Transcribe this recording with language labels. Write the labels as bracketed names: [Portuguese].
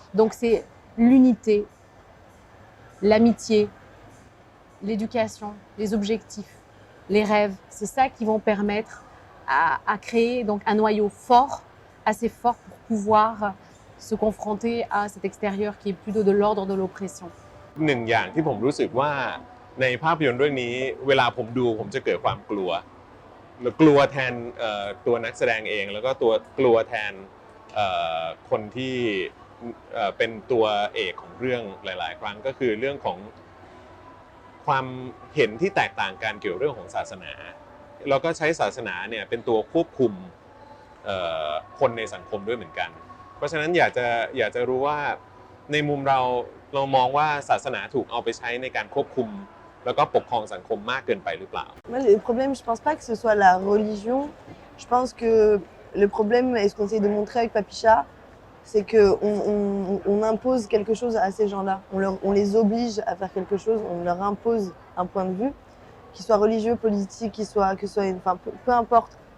[French] Donc c'est l'unité, l'amitié, l'éducation, les objectifs, les rêves. C'est ça qui vont permettre à créer donc un noyau fort, assez fort pour pouvoir se confronter à cet extérieur qui est plutôt de l'ordre de l'oppression. [Thai] หนึ่งอย่างที่ผมรู้สึกว่าในภาพยนตร์เรื่องนี้เวลาผมดูผมจะเกิดความกลัวกลัวแทนตัวนักแสดงเองแล้วก็กลัวแทนคนที่เป็นตัวเอกของเรื่องหลายๆครั้งก็คือเรื่องของความเห็นที่แตกต่างกันเกี่ยวเรื่องของศาสนา เราก็ใช้ศาสนาเนี่ยเป็นตัวควบคุมคนในสังคมด้วยเหมือนกันเพราะฉะนั้นอยากจะรู้ว่าในมุมเรามองว่าศาสนาถูกเอาไปใช้ในการควบคุมแล้วก็ปกครองสังคมมากเกินไปหรือเปล่า [French] Moi, le problème, je pense pas que ce soit la religion. Je pense que le problème, et ce qu'on essaie de montrer avec Papicha, c'est qu'on impose quelque chose à ces gens-là. On les oblige à faire quelque chose, on leur impose un point de vue, qu'il soit religieux, politique, enfin, peu importe.